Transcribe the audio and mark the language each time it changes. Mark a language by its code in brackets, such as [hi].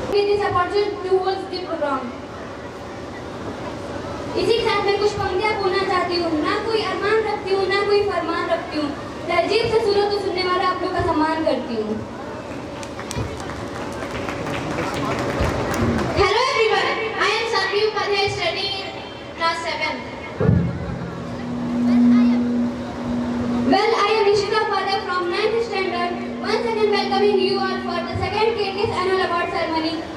[en] This opportunity towards the program. [hi] इसी के साथ मैं कुछ पंक्तियाँ बोलना चाहती हूँ। ना कोई अरमान रखती हूँ, ना कोई फरमान रखती हूँ। तरजीब से सुनो तो सुनने वाला आप लोग का सम्मान करती हूँ। [en] Hello everyone, I am Sandeep Upadhyay studying in class 7th. Well, I am Ishita Padha from 9th standard. Once again welcoming you all for the second KTS annual award ceremony.